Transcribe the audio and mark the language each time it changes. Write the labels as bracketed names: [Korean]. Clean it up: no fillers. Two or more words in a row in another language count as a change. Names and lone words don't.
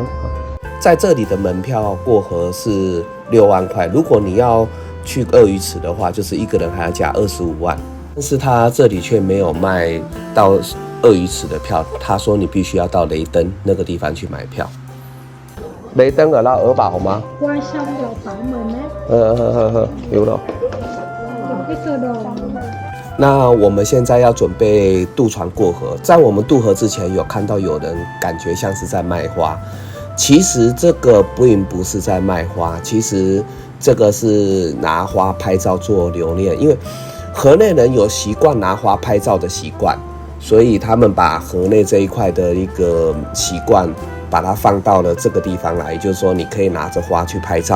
[Chinese] 在这里的门票过河是6万块，如果你要去鳄鱼池的话，就是1个人还要加25万。但是他这里却没有卖到鳄鱼池的票，他说你必须要到雷登那个地方去买票。 [Vietnamese] 雷登 ở đâu ở Bảo吗？Qua sông là khoảng 10 mét. [Chinese] 有了。 [Vietnamese] cái sơ đồ. [Chinese] 那我们现在要准备渡船过河，在我们渡河之前，有看到有人感觉像是在卖花，其实这个并不是在卖花，其实这个是拿花拍照做留念，因为河内人有习惯拿花拍照的习惯，所以他们把河内这一块的一个习惯，把它放到了这个地方来，也就是说你可以拿着花去拍照。